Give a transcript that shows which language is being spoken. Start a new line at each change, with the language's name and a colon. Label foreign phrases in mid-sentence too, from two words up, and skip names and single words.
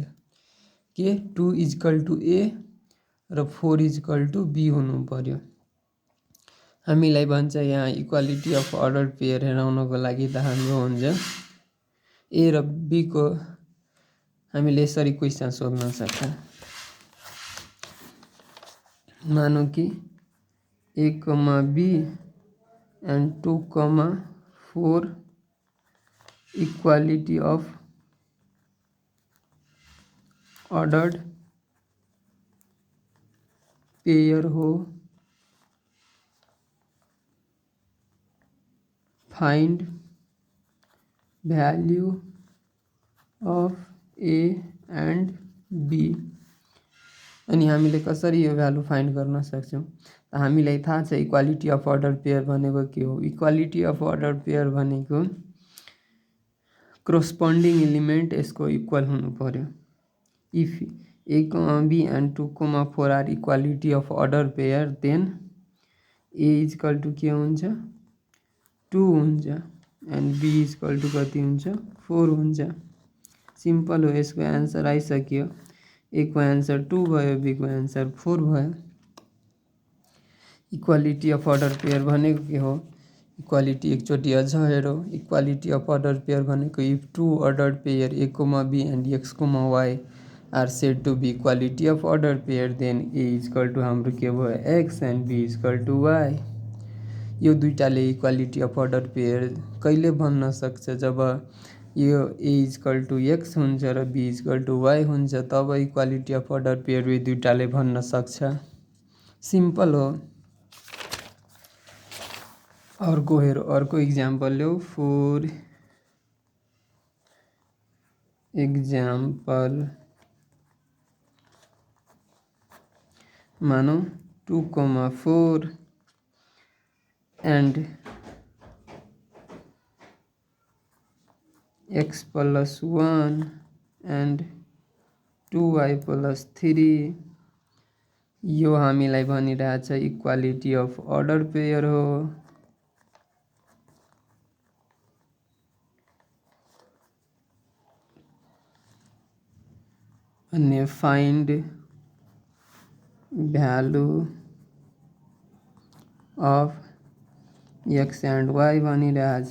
Nepali: के 2
English: equal to A
Nepali: र 4
English: equal to B
Nepali: हुनु पर्यो। हामीलाई भन्छ यहाँ
English: equality of order pair
Nepali: हेराउनको लागि त हाम्रो हुन्छ ए र बी को हामीले यसरी क्वेसन सोध्न सक्छौँ। मानौँ कि
English: A comma B and 2,4 equality of ordered pair हो, find value of A and B.
Nepali: अनि हामीले कसरी यो भ्यालु फाइन्ड गर्न सक्छौँ त हामीलाई थाहा छ
English: equality of order pair
Nepali: भनेको के हो।
English: equality of order pair
Nepali: भनेको
English: corresponding element
Nepali: यसको इक्वल हुनु पर्यो।
English: if A comma B and 2,4 are equality of order pair then A equal to
Nepali: के हुन्छ 2 हुन्छ
English: and B equal to
Nepali: कति हुन्छ 4 हुन्छ। सिम्पल हो, यसको एन्सर आइसक्यो। ए को एन्सर 2 भयो, बी को एन्सर 4 भयो।
English: equality of order pair
Nepali: भनेको के हो, इक्वालिटी एकचोटि अझ हेरौँ।
English: equality of order pair भनेको if two order pair A comma B and X comma Y are said to be equality of order pair then A equal to
Nepali: हाम्रो के भयो
English: X and B equal to Y.
Nepali: यो दुईटाले
English: equality of order pair
Nepali: कहिले भन्न सक्छ जब यो
English: A equal to X
Nepali: हुन्छ र
English: B equal to Y
Nepali: हुन्छ, तब
English: equality of order pair
Nepali: यो दुईटाले भन्न सक्छ। सिम्पल हो। अर्को हेरौँ, अर्को इक्जाम्पल ल्याऊ।
English: for example मानो 2,4 and x plus 1 and 2y plus 3
Nepali: यो हामीलाई भनिरहेछ
English: equality of order pair हो। अन्य find value of X and Y भनिरहेछ।